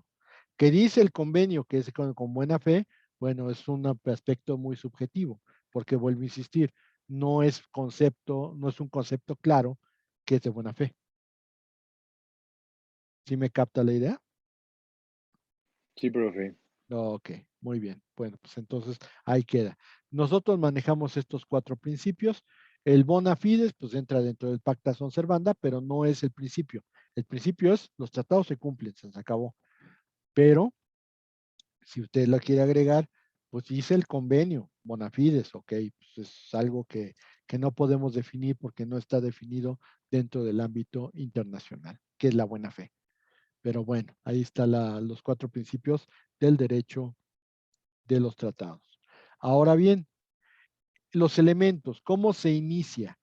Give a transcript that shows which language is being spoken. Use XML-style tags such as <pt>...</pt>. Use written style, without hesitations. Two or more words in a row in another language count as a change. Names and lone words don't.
<es>¿Qué dice el convenio que es con buena fe? Bueno, es un aspecto muy subjetivo, porque vuelvo a insistir, no es un concepto claro que es de buena fe. ¿Sí me capta la idea? Sí, profe. Ok, muy bien. Bueno, pues entonces ahí queda. Nosotros manejamos estos cuatro principios.</es> <la>El bona fides,</la> <es>pues entra dentro del</es> <la>pacta sunt servanda,</la> <es>pero no es el principio. El principio es los tratados se cumplen, se acabó. Pero si usted lo quiere agregar, pues dice el convenio,</es> <la>bona fides,</la> <es>ok, pues es algo que no podemos definir porque no está definido dentro del ámbito internacional, que es la buena fe. Pero bueno, ahí están los cuatro principios del derecho de los tratados. Ahora bien, los elementos, ¿cómo se inicia?</es>